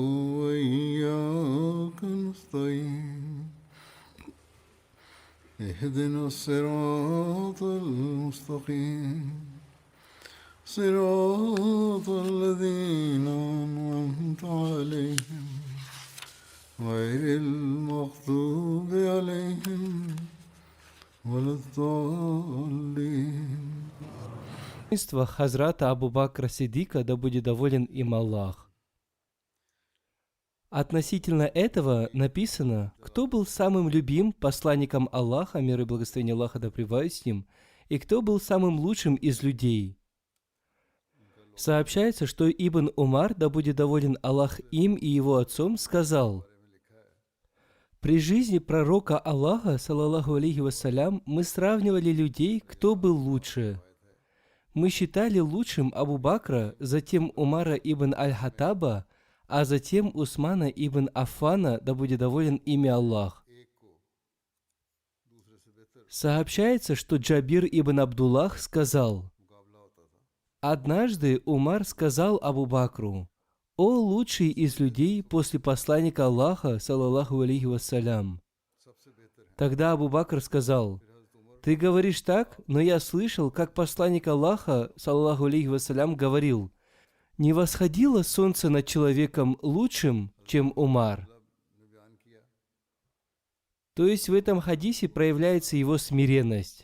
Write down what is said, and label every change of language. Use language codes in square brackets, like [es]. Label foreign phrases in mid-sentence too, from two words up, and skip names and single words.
[ar] وإياك نستعين اهدنا الصراط المستقيم صراط الذين أنعمت عليهم غير المغضوب عليهم ولا الضالين. [ru] Хазрата Абу Бакра Сиддика, да будет доволен им Аллах. Относительно этого написано, кто был самым любим посланником Аллаха, мир и благословение Аллаха да пребывают с ним, и кто был самым лучшим из людей. Сообщается, что Ибн Умар, да будет доволен Аллах им и его отцом, сказал: при жизни пророка Аллаха, [ar] صلى الله عليه وسلم, [ru] мы сравнивали людей, кто был лучше. Мы считали лучшим Абу Бакра, затем Умара ибн Аль-Хаттаба, а затем Усмана ибн Аффана, да будет доволен ими Аллах. Сообщается, что Джабир ибн Абдуллах сказал: однажды Умар сказал Абу Бакру: «О лучший из людей после посланника Аллаха, [ar] صلى الله عليه وسلم». [ru] Тогда Абу Бакр сказал: «Ты говоришь так, но я слышал, как посланник Аллаха, [ar] صلى الله عليه وسلم, [ru] говорил: не восходило солнце над человеком лучшим, чем Умар». То есть в этом хадисе проявляется его смиренность.